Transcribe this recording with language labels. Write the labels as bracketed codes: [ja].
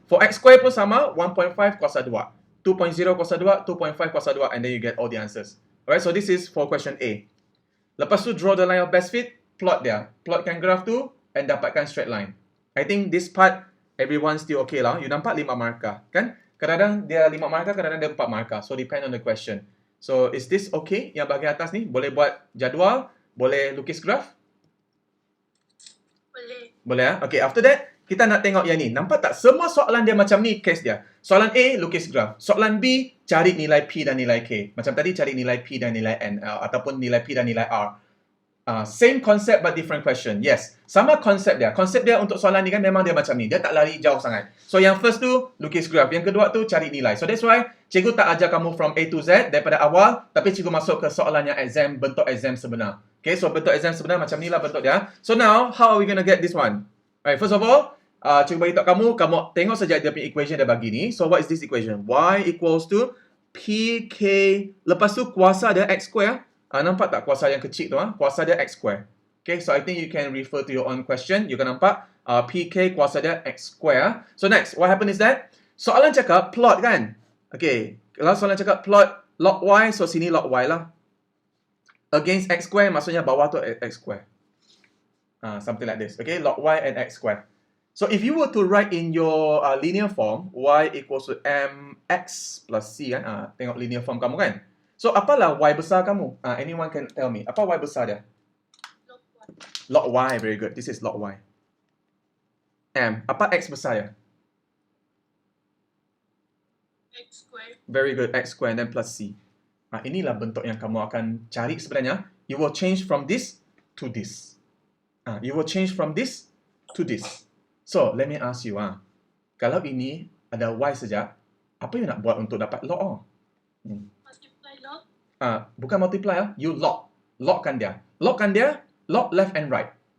[en] For x square [ms] pun sama, [en] 1.5 kuasa 2. 2.0 kuasa 2, 2.5 kuasa 2, and then you get all the answers. Alright, so this is for question A. [ms] Lepas tu, [en] draw the line of best fit. plot dia. [ms] Plotkan graph tu and dapatkan straight line. [en] I think this part everyone still okay lah. [ms] You nampak 5 markah, kan? Kadang-kadang dia 5 markah, kadang-kadang dia 4 markah. So depend on the question. [en] So is this okay? [ms] Yang bahagian atas ni boleh buat jadual, boleh lukis graph? Boleh. Boleh ah? Okay, [en] after that [ms] kita nak tengok yang ni. Nampak tak? Semua soalan dia macam ni case dia. Soalan A, lukis graf. Soalan B, cari nilai P dan nilai K. Macam tadi, cari nilai P dan nilai N. Ataupun nilai P dan nilai R. [en] Same concept but different question. [ms] Yes. Sama konsep dia. Konsep dia untuk soalan ni kan memang dia macam ni. Dia tak lari jauh sangat. So, yang first tu, lukis graf. Yang kedua tu, cari nilai. So, that's why cikgu tak ajar kamu [en] from A to Z [ms] daripada awal. Tapi cikgu masuk ke soalan yang exam, bentuk exam sebenar. Okay, so bentuk exam sebenar macam ni lah bentuk dia. [en] So, now, how are we going to get this one? Alright, first of all, [ms] cikgu beritahu kamu tengok saja dia punya equation dia bagi ni. [en] So, what is this equation? Y equals to PK. [ms] Lepas tu, kuasa dia [en] X square. [ms] Nampak tak kuasa yang kecil tu? Kuasa dia X square. [en] Okay, so I think you can refer to your own question. You can nampak PK kuasa dia X square. So, next, what happened is that [ms] soalan cakap [en] plot kan? [ms] Okay, kalau soalan cakap plot log Y, so sini log Y lah. [en] Against X square, [ms] maksudnya bawah tu [en] X square. Something like this. Okay, log Y and X square. So if you were to write in your linear form, Y equals to MX plus C kan? [ms] Tengok linear form kamu kan? So apalah Y besar kamu? [en] Anyone can tell me. [ms] Apa Y besar dia? Log Y, [en] very good. This is log Y. [ms] M. Apa X besar dia? [en] X square. Very good. X square and then plus C. [ms] Inilah bentuk yang kamu akan cari sebenarnya. [en] You will change from this to this. You will change from this to this. So, let me ask you. [ms] Kalau ini ada Y saja, apa you nak buat untuk dapat log O? [en] Multiply log. [ms] Bukan multiply. You log. Logkan dia. Logkan dia, log [en] left and right.